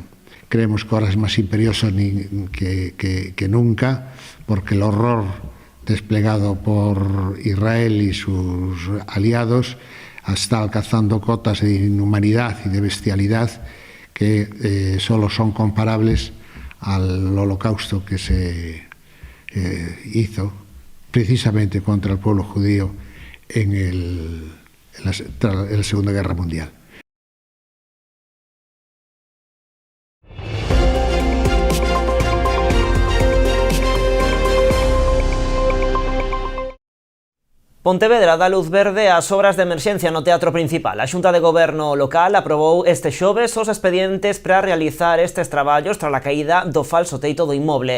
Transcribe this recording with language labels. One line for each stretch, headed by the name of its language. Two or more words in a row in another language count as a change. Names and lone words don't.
Spanish: Creemos que ahora es más imperioso que nunca, porque el horror desplegado por Israel y sus aliados está alcanzando cotas de inhumanidad y de bestialidad que solo son comparables al holocausto que se hizo precisamente contra el pueblo judío en la Segunda Guerra Mundial.
Galician: Pontevedra dá luz verde ás obras de emerxencia no Teatro Principal. A Xunta de Goberno local aprobou este xoves os expedientes para realizar estes traballos tras a caída do falso teito do inmoble.